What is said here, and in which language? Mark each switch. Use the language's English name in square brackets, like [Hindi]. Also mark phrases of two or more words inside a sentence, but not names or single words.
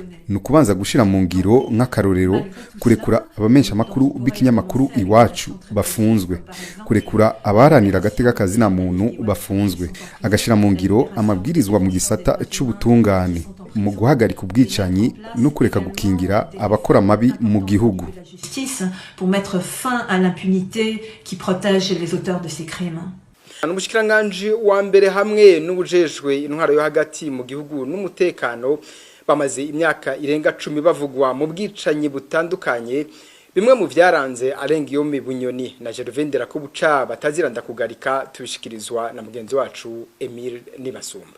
[Rundi] Nukubanza gushira mu ngiro nk'akarorero kurekura abamensha makuru b'ikinyamakuru Iwacu bafunzwe, kurekura abaharanira agateka kazi na muntu bafunzwe, agashira mu ngiro amabwirizwa mu gisata c'ubutungane mu guhagarika ubwicanyi no kureka gukingira abakora mabi mu gihugu. [French] Pour mettre fin à l'impunité qui protège les auteurs de ces crimes. [Rundi] Umushikiranganji wa mbere hamwe n'ubujejwe intwaro yo hagati mu gihugu n'umutekano bamaze imyaka irenga 10 bavugwa mu bwicanyi butandukanye. Bimwe mu vyaranze arenga iyo Bunyoni na Gervais Ndirakobuca batazira ndakugarika tubishikirizwa na mugenzi wacu Emile Nibasumba.